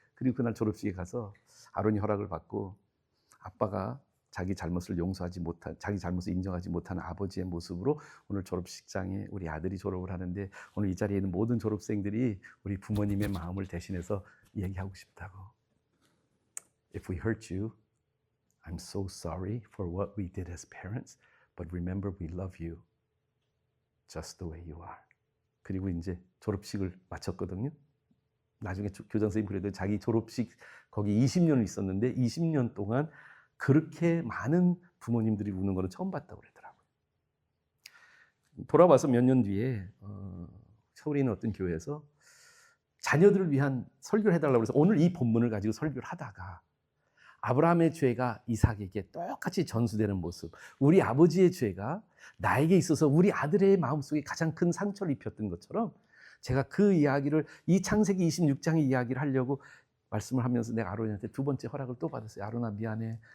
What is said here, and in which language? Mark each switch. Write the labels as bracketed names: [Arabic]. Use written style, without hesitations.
[Korean] 그리고 그날 졸업식에 가서 아론이 허락을 받고 아빠가 자기 잘못을 인정하지 못하는 아버지의 모습으로 오늘 졸업식장에 우리 아들이 졸업을 하는데 오늘 이 자리에 있는 모든 졸업생들이 우리 부모님의 마음을 대신해서 얘기하고 싶다고. [English] If we hurt you, I'm so sorry for what we did as parents, but remember we love you just the way you are. [Korean] 그리고 이제 졸업식을 마쳤거든요. 나중에 교장 선생님 그래도 자기 졸업식 거기 20년을 있었는데 20년 동안 그렇게 많은 부모님들이 우는 거는 처음 봤다고 그러더라고요. 돌아와서 몇 년 뒤에 서울에 있는 어떤 교회에서 자녀들을 위한 설교를 해달라고 해서 오늘 이 본문을 가지고 설교를 하다가 아브라함의 죄가 이삭에게 똑같이 전수되는 모습, 우리 아버지의 죄가 나에게 있어서 우리 아들의 마음속에 가장 큰 상처를 입혔던 것처럼 제가 그 이야기를 이 창세기 26장의 이야기를 하려고 말씀을 하면서 내가 아론한테 두 번째 허락을 또 받았어요. 아론아 미안해.